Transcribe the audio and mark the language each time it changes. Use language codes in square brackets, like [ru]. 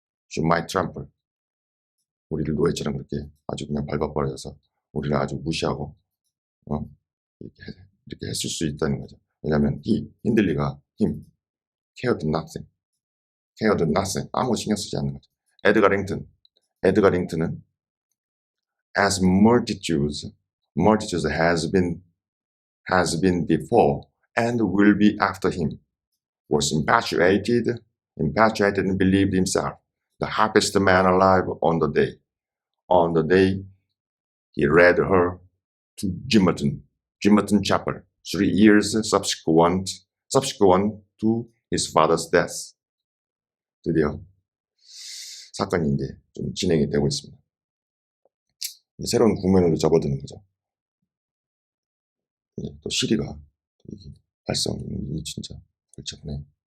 [en] She might trample [ko] 우리를 노예처럼 그렇게 아주 그냥 밟아버려서 우리를 아주 무시하고 이렇게 했을 수 있다는 거죠. 왜냐하면 힌들리가 [en] cared nothing [ko] 아무 신경 쓰지 않는 거죠. [en] 에드가 링튼은 as multitudes has been before and will be after him was infatuated and believed himself the happiest man alive on the day he led her to Gimmerton Chapel 3 years subsequent to his father's death. [ko] 드디어 사건이 이제 좀 진행이 되고 있습니다. 새로운 국면으로 접어드는 거죠. 또 시리가 발성이 진짜 골치 아프네.